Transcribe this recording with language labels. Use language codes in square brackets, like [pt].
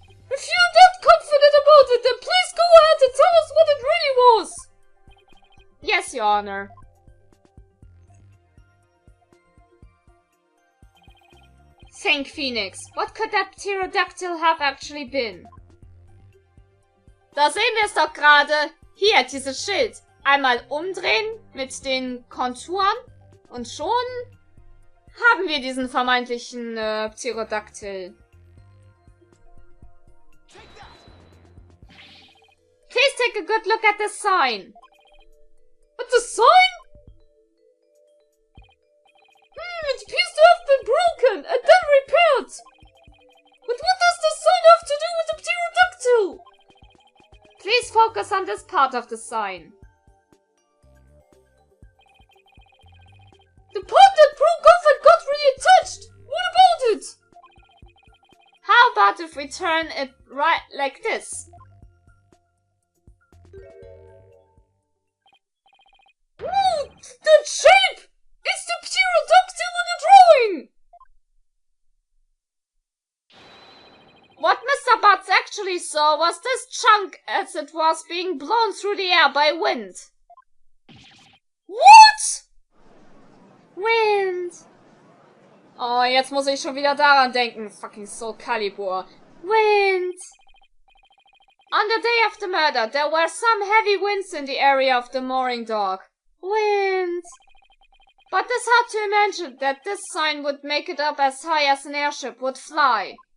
[en] If you're that confident about it, then please go ahead and tell us what it really was! Yes, Your Honor. Think, Phoenix. What could that Pterodactyl have actually been? [de] Da sehen wir es doch gerade. Hier, dieses Schild. Einmal umdrehen mit den Konturen und schon haben wir diesen vermeintlichen Pterodactyl. [en] Please take a good look at the sign. At the sign? It appears to have been broken and then repaired. But what does the sign have to do with the pterodactyl? Please focus on this part of the sign. The part that broke off and got reattached! What about it? How about if we turn it right like this? Ooh, that shape! It's the pterodactyl in the drawing! What Mr. Butts actually saw was this chunk as it was being blown through the air by wind. What? Wind. [de] Oh, jetzt muss ich schon wieder daran denken. [en] Fucking Soul Calibur. Wind. On the day of the murder, there were some heavy winds in the area of the mooring dock. Wind. But this had to imagine that this sign would make it up as high as an airship would fly.